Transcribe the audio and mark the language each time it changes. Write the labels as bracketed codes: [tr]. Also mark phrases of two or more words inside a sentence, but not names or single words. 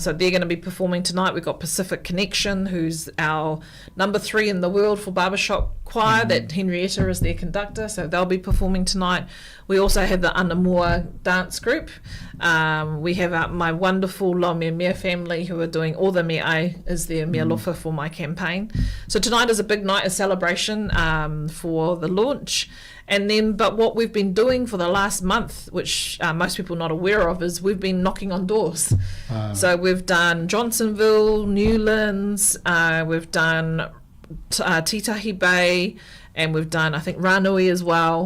[en] So they're going to be performing tonight. We've got Pacific Connection, who's our number 3 in the world for barbershop choir, that Henrietta is their conductor. So they'll be performing tonight. We also have the Anamoa dance group. We have my wonderful Loa Mea family who are doing all the mea is their [sm] mea lofa [en] for my campaign. So tonight is a big night, a celebration for the launch. And then, but what we've been doing for the last month, which most people are not aware of, is we've been knocking on doors. So we've done Johnsonville, Newlands, we've done Titahi Bay, and we've done, I think, Ranui as well.